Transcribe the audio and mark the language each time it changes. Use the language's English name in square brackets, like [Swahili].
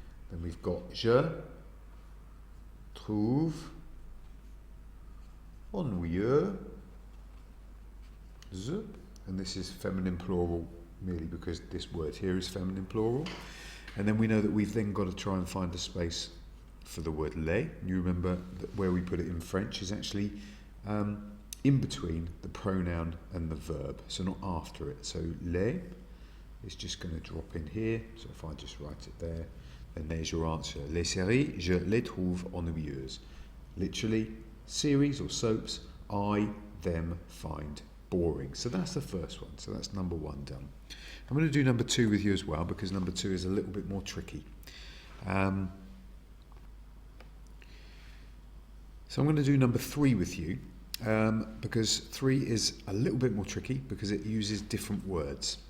[English] Then we've got [French] je trouve ennuyeux. [English] And this is feminine plural merely because this word here is feminine plural. And then we know that we've then got to try and find a space for the word les. You remember that where we put it in French is actually in between the pronoun and the verb, so not after it. So les is just going to drop in here. So if I just write it there, then there's your answer. [French] Les séries, je les trouve ennuyeuses. [English] Literally, series or soaps, I them find boring. So that's the first one. So that's number 1 done. I'm going to do number 2 with you as well, because number 2 is a little bit more tricky. So I'm going to do number 3 with you, because 3 is a little bit more tricky because it uses different words.